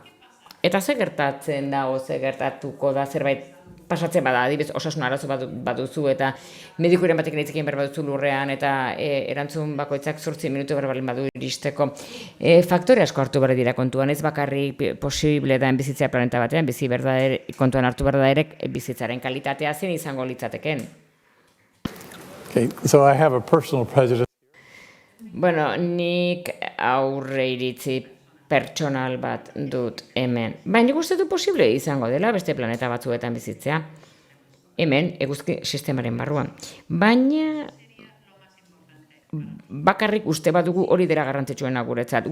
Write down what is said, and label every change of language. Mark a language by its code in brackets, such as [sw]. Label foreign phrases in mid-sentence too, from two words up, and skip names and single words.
[eu] Eta ze gertatzen da, ze gertatuko da, zerbait pasatzen bada, adibidez osasun arazo baduzu, eta medikuren batekin hitz egin behar baduzu lurrean, eta erantzun bakoitzak 8 minutu behar balin badu iristeko. Faktore asko hartu behar dira kontuan, ez bakarrik posible da bizitzea planeta batean, kontuan hartu behar da ere bizitzaren kalitatea zen izango litzateken. [en] Okay, so I have a personal prejudice. [eu] Nik aurre iritzi pertsonal bat dut hemen. Baina uste du posible izango dela beste planeta batzuetan bizitzea. Hemen, eguzki sistemaren barruan. Baina bakarrik uste badugu hori dela garrantzitsuena guretzat.